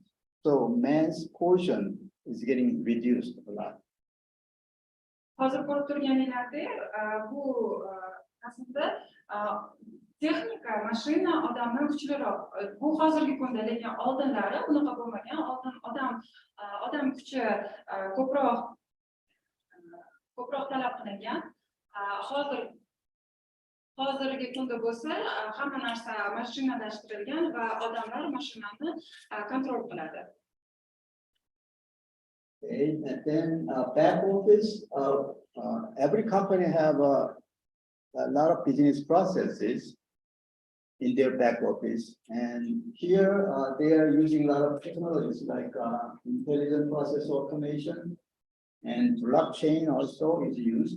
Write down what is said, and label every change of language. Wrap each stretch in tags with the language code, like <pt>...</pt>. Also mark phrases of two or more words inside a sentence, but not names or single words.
<en>So man's portion is getting reduced a lot.</en> <uz>Hozir ko'rib turganinglarda bu aslida texnika, mashina odamdan kuchliroq. Bu hozirgi kunda, lekin oldinlari bunaqa bo'lmagan. Oldin odam kuchi ko'proq talab qilingan. Hozirgi kunda bo'lsa, hamma narsa mashinalashtirilgan va odamlar mashinani kontrol qiladi.</uz> <en>Okay, and then back office, every company have a lot of business processes in their back office. And here they are using a lot of technologies like intelligent process automation, and blockchain also is used.</en>